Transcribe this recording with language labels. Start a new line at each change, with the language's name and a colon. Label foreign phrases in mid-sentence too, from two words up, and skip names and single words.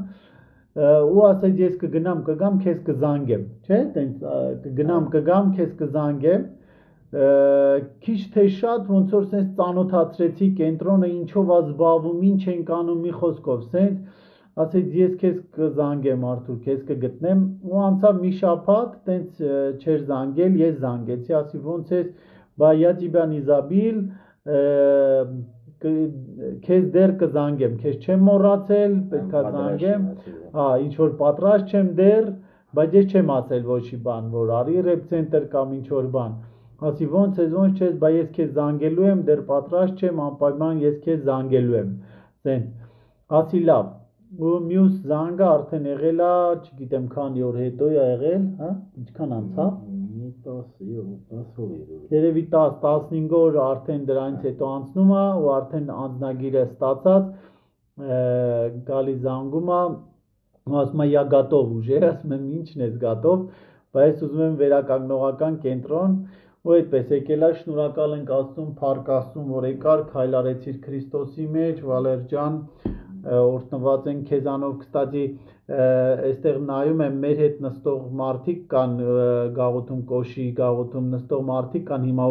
Armenian: ու ասեց ես կգնամ, քեզ կզանգեմ, չէ, տենց կգնամ, քեզ կզանգեմ, քիչ թե շատ ոնց որ սենց ծանոթացրեցի կենտրոնը, ինչով է զբաղվում, ինչ ենք անում, մի խոսքով սենց, ասեց ես քեզ կզանգեմ Արթուր, քեզ կգտնեմ, ու անցավ մի շաբաթ, տենց չէր զանգել, ես զանգեցի, ասի ոնց ես, բա
Russian: я тебя не забыл,
Armenian: քեզ դեռ կզանգեմ, քեզ չեմ մոռացել, պետքա զանգեմ, հա, ինչ որ պատրաստ չեմ դեռ, բայց ես չեմ ասել ոչի բան, որ արի
Russian: реаб центр
Armenian: կամ ինչ որ բան, ասի ոնց չես, բա ես քեզ զանգելու եմ, դեռ պատրաստ չեմ, անպայման ես քեզ զանգելու եմ, սենց, ասի լավ, ու մյուս զանգը արդեն եղել է, չգիտեմ քանի օր հետո է եղել, հա, ինչքան անցավ, երևի 10-15 օր արդեն դրանից հետո անցնում է ու արդեն անձնագիրը ստացած գալի զանգում է ասում է
Russian: я готов уже,
Armenian: ասում եմ ինչն ես готов, բայց ուզում եմ վերականգնողական կենտրոն ու այդպես եկել է, շնորհակալ ենք Աստծուն, փառք Աստծուն, որ եկար, քայլ արեցիր Քրիստոսի մեջ, Վալեր ջան, օրհնված ենք քեզանով, կստացի այստեղ նայում եմ մեր հետ նստող մարդիկ կան գաղութում կոշի գաղութում նստող մարդիկ կան հիմա